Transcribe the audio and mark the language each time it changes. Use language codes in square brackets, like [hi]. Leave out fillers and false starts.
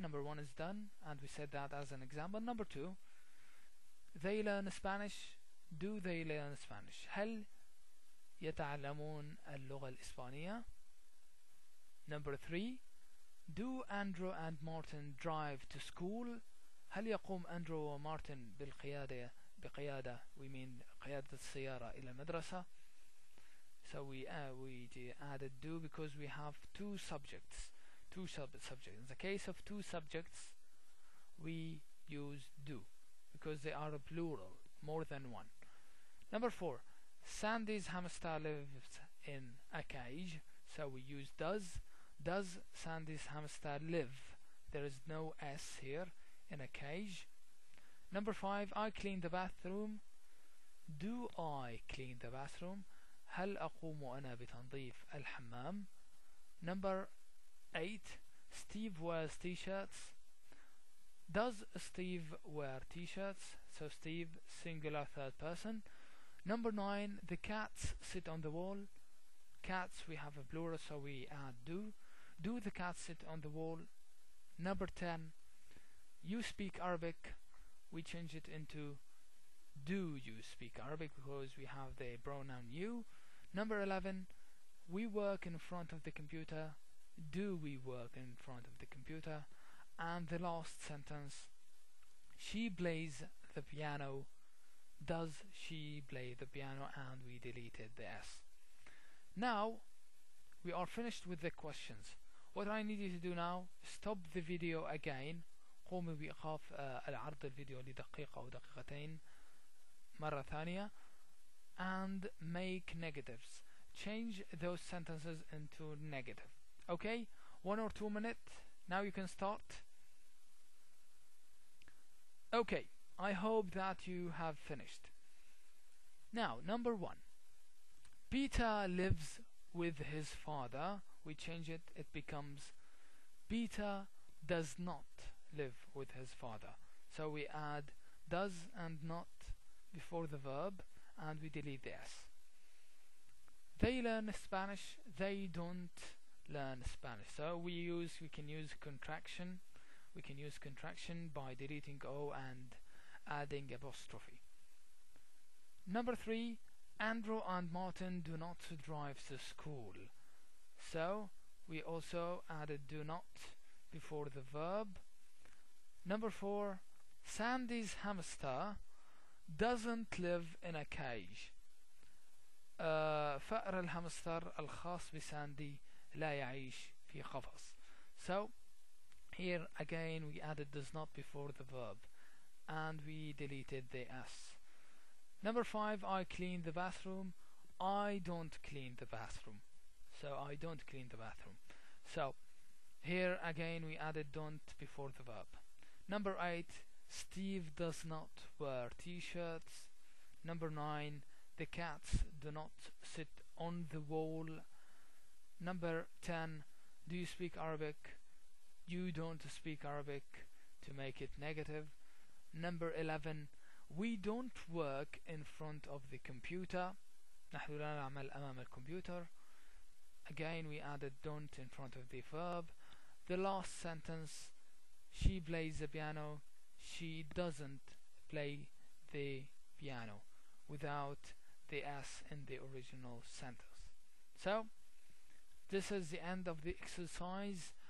[en] Number 1 is done, and we said that as an example. Number 2, they learn Spanish. Do they learn Spanish? [ar] هل يتعلمون اللغة الإسبانية؟ [en] Number 3, do Andrew and Martin drive to school? [ar] هل يقوم أندرو ومارتن بقيادة [en] we mean [ar] قيادة السيارة إلى المدرسة. [en] So we added do because we have two subjects. In the case of two subjects, we use do because they are a plural, more than one. Number 4, Sandy's hamster lives in a cage. So we use does. Does Sandy's hamster live? There is no S here. In a cage. Number 5, I clean the bathroom. Do I clean the bathroom? [ar] هل أقوم أنا بتنظيف الحمام؟ [en] Number 8, Steve wears t-shirts. Does Steve wear t-shirts? So Steve, singular third person. Number 9, the cats sit on the wall. Cats, we have a plural, so we add do. Do the cats sit on the wall? Number 10, you speak Arabic. We change it into do you speak Arabic because we have the pronoun you. Number 11, we work in front of the computer. Do we work in front of the computer? And the last sentence, she plays the piano. Does she play the piano? And we deleted the S. Now we are finished with the questions. What I need you to do now, stop the video again. [ar] قوموا بإيقاف العرض الفيديو لدقيقة أو دقيقتين مرة ثانية [en] and make negatives. Change those sentences into negative. Okay, 1 or 2 minutes. Now you can start. Okay, I hope that you have finished. Now, number 1. Peter lives with his father. We change it, it becomes Peter does not live with his father. So we add does and not before the verb, and we delete the s. They learn Spanish. They don't learn Spanish. So we can use contraction. We can use contraction by deleting O and adding apostrophe. Number 3, Andrew and Martin do not drive to school. So we also added do not before the verb. Number 4, Sandy's hamster doesn't live in a cage. [ar] فأر الهامستر الخاص بساندي لا يعيش في قفص. [en] So here again we added does not before the verb and we deleted the s. Number 5, I clean the bathroom. I don't clean the bathroom. So I don't clean the bathroom. So here again we added don't before the verb. Number 8, Steve does not wear t-shirts. Number 9, the cats do not sit on the wall. Number 10, do you speak Arabic? You don't speak Arabic, to make it negative. Number 11, we don't work in front of the computer. [ar] نحن لا نعمل أمام الكمبيوتر. [en] Again we added don't in front of the verb. The last sentence, she plays the piano. She doesn't play the piano, without the s in the original sentence. So this is the end of the exercise.